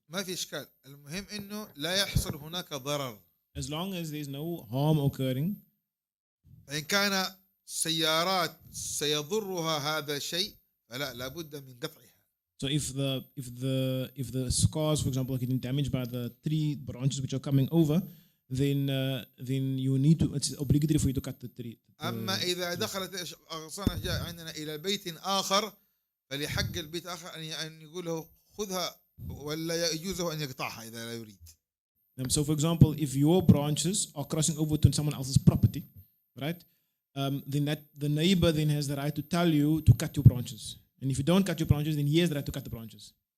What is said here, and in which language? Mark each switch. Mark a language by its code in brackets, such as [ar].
[ar] ما في إشكال، المهم إنه لا يحصل هناك ضرر. [en] As long as there is no harm occurring. [ar] فإن كان سيارات سيضرها هذا الشيء فلا لابد من قطعها. [en] So if the scars, for example, are getting damaged by the tree branches which are coming over, then you need to, it's obligatory for you to cut the tree. [ar] أما إذا دخلت أغصان أشجار عندنا إلى بيت آخر فلحق البيت آخر أن يقول له خذها ولا يجوزه أن يقطعها إذا لا يريد. [en] So for example, if your branches are crossing over to someone else's property, right? Then that the neighbor then has the right to tell you to cut your branches. And if you don't cut your branches, then he has the right to cut the branches.